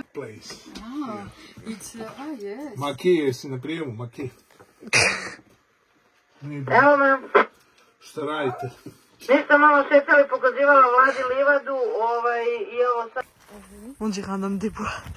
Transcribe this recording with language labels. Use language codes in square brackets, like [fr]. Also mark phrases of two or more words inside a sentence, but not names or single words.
[en] place. it's yes. [ru] Маки, если на приему, маки. [sr] Evo me, Šta radite? mi ste malo šetali, pokazivala Vladi livadu, i evo sad. [fr] On dirait un homme des bois.